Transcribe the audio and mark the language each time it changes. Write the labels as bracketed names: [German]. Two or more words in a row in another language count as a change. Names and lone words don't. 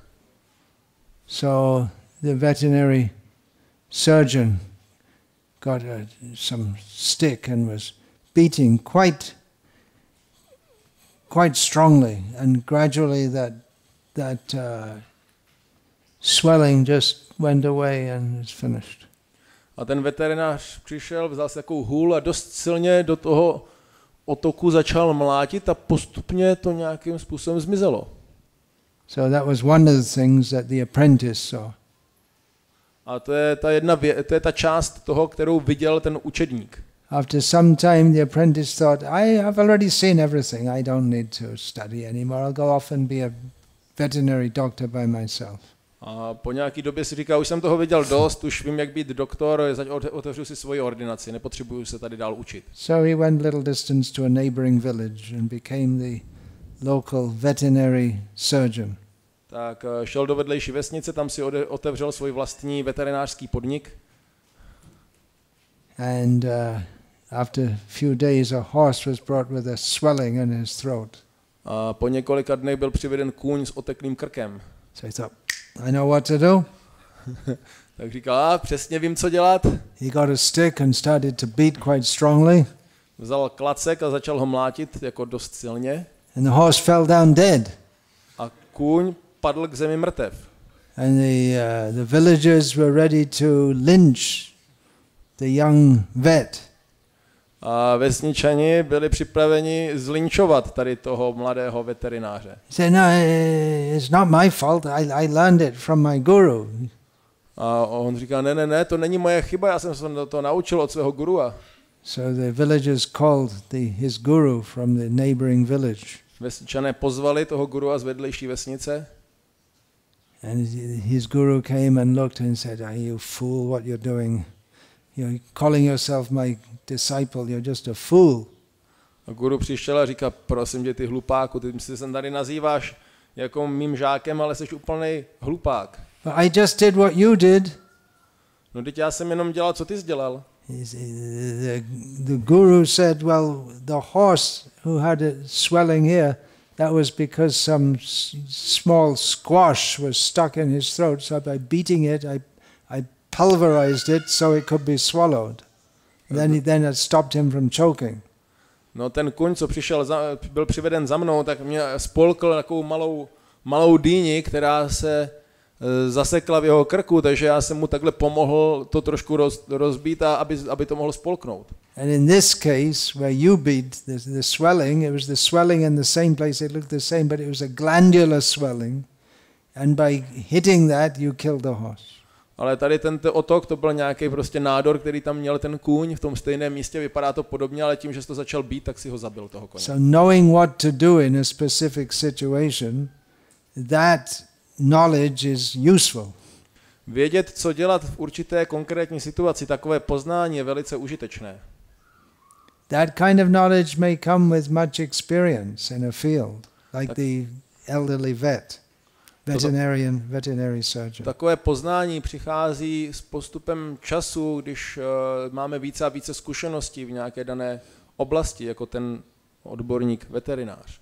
[English] So the veterinary surgeon got some stick and was beating quite strongly, and gradually that swelling just went away and it's finished. [Czech] A ten veterinář přišel, vzal si takovou hůl a dost silně do toho otoku začal mlátit a postupně to nějakým způsobem zmizelo. [English] So that was one of the things that the apprentice saw. [Czech] A to je ta část toho, kterou viděl ten učedník. [English] After some time the apprentice thought, I have already seen everything, I don't need to study anymore, I'll go off and be a veterinary doctor by myself. [Czech] A po nějaký době si říká, už jsem toho viděl dost, už vím, jak být doktor, otevřu si svoji ordinaci, nepotřebuju se tady dál učit. [English] So he went little distance to a neighboring village and became the local veterinary surgeon. [Czech] Tak šel do vedlejší vesnice, tam si otevřel svůj vlastní veterinářský podnik. [English] And after a few days a horse was brought with a swelling in his throat. [Czech] A po několika dnech byl přiveden kůň s oteklým krkem. [English] So he thought, I know what to do. [Czech] Tak říkal, přesně vím, co dělat. [English] He got a stick and started to beat quite strongly. [Czech] Vzal klacek a začal ho mlátit jako dost silně. [English] And the horse fell down dead. [Czech] A kůň padl k zemi mrtev. [English] And the villagers were ready to lynch the young vet. [Czech] A vesničani byli připraveni zlinčovat tady toho mladého veterináře. [English] He said, no, it's not my fault. I learned it from my guru. [Czech] A on říká, ne, to není moje chyba, já jsem se to naučil od svého gurua. [English] So the villagers called his guru from the neighboring village. [Czech] Vesničané pozvali toho gurua z vedlejší vesnice. [English] And his guru came and looked and said, you fool, what you're doing. You're calling yourself my disciple, you're just a fool. [Czech] A guru přišel a říká, prosím tě, ty hlupáku, ty se tady nazýváš jako mým žákem, ale jsi úplný hlupák. [English] But I just did what you did. [Czech] No teď já jsem jenom dělal, co ty jsi dělal. [English] The guru said, well, the horse who had a swelling here, that was because some small squash was stuck in his throat. So by beating it, I pulverized it so it could be swallowed. Then it stopped him from choking. [Czech] No ten kuň, co byl přiveden za mnou, tak mě spolkl takovou malou dýni, která se zasekla v jeho krku, takže já jsem mu takhle pomohl to trošku rozbít, aby to mohlo spolknout. [English] And in this case, where you beat the swelling, it was the swelling in the same place, it looked the same, but it was a glandular swelling. And by hitting that, you killed the horse. [Czech] Ale tady tento otok, to byl nějaký prostě nádor, který tam měl ten kůň v tom stejném místě, vypadá to podobně, ale tím, že jsi to začal bít, tak si ho zabil toho koně. [English] So knowing what to do in a specific situation, that knowledge is useful. [Czech] Vědět, co dělat v určité konkrétní situaci, takové poznání je velice užitečné. [English] That kind of knowledge may come with much experience in a field, like the elderly veterinary surgeon. [Czech] Takové poznání přichází s postupem času, když máme více a více zkušeností v nějaké dané oblasti, jako ten odborník veterinář.